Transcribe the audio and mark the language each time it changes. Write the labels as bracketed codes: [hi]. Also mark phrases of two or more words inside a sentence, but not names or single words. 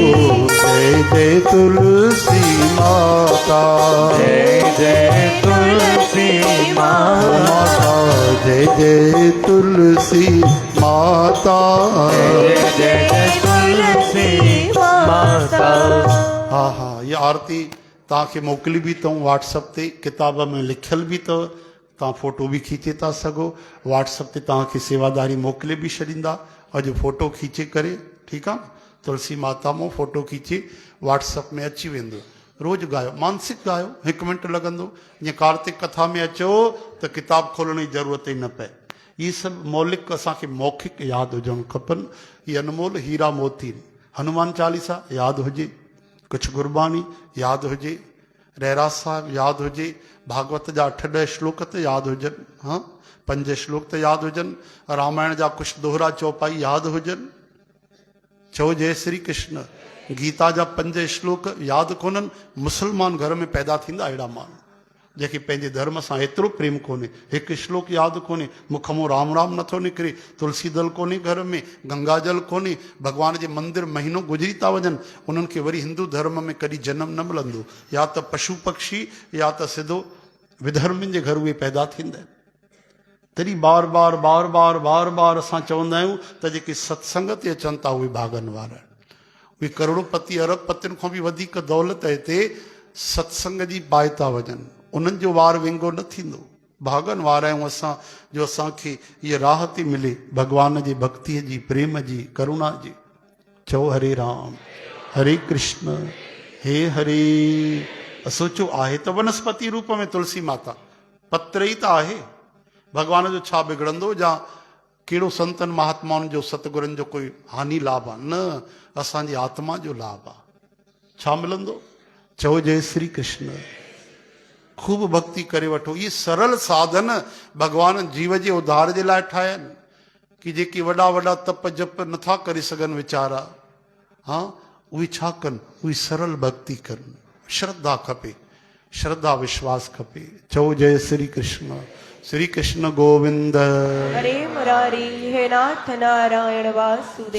[hi] जय जय तुलसी माता, जय जय तुलसी माता, जय जय तुलसी माता। जय जय तुलसी माता। [sd] हाँ हाँ, ये आरती तव्हांखे मोकिली बि अथऊं व्हाट्सअप ते, किताब में लिखियल बि अथव, तव्हां फोटो बि खीचे था सघो। व्हाट्सअप ते तव्हांखे सेवादारी मोकिले बि छॾींदा, अॼु फोटो खीचे करे, ठीकु आहे न, तुलसी माता मां फोटो खीचे व्हाट्सअप में अची वेंदो। रोज़ गायो, मानसिक गायो, 1 मिंट लॻंदो। जीअं कार्तिक कथा में अचो त किताब खोलण जी ज़रूरत ई न पए। इहे सभु मौलिक असांखे मौखिक यादि हुजणु खपनि। इहे अनमोल हीरा मोती। हनुमान चालीसा यादि हुजे, कुझु गुरबानी यादि हुजे, रहरास साहिब यादि हुजे, भागवत जा 8-10 श्लोक त यादि हुजनि, 5 श्लोक त यादि हुजनि, रामायण जा कुझु दोहरा चौपाई यादि हुजनि, चओ जय श्री कृष्ण। गीता जा 5 श्लोक यादि कोन्हनि, मुस्लमान घर में पैदा थींदा अहिड़ा माण्हू जंहिंखे पंहिंजे धर्म सां एतिरो प्रेम कोन्हे, 1 श्लोक यादि कोन्हे, मुख मां राम राम नथो निकिरे, तुलसी दल कोन्हे घर में, गंगा जल कोन्हे, भॻवान जे मंदिर महीनो गुज़री था वञनि, उन्हनि खे वरी हिंदू धर्म में कॾहिं जनम न मिलंदो। या त पशु पक्षी या त सिधो विधर्मियुनि जे घर उहे पैदा थींदा आहिनि। तॾहिं बार बार बार बार बार बार असां चवंदा आहियूं त जेके सत्संग ते अचनि था उहे भागनि वारा, उहे करोड़पति अरबपतियुनि खां बि वधीक दौलत हिते सत्संग जी पाए था वञनि, उन्हनि जो वार विंगो न थींदो। भागनि वारा आहियूं असां जो असांखे इहा राह थी मिले भॻवान जी भक्तीअ जी, प्रेम जी, करुणा जी। चओ हरे राम हरे कृष्ण हे हरे। सोचो आहे त वनस्पति रूप में तुलसी माता, पत्र ई त आहे, भॻवान जो छा बिगड़ंदो, जा कहिड़ो संतनि महात्माउनि जो सतगुरनि जो कोई हानि लाभ आहे? न, असांजी आत्मा जो लाभ आहे। छा मिलंदो? चओ जय श्री कृष्ण। खूब भक्ति करे वठो। ये सरल साधन भगवान जीव जे उद्धार जे लाइ ठाहिया आहिनि कि जेके वॾा वॾा तप जप नथा करे सघनि वीचारा, उहे छा कनि? उहे सरल भक्ति कनि। श्रद्धा खपे। श्रद्धा विश्वास खपे। चओ जय श्री कृष्ण गोविंद। हरे मुरारी हे नाथ नारायण वासुदेव।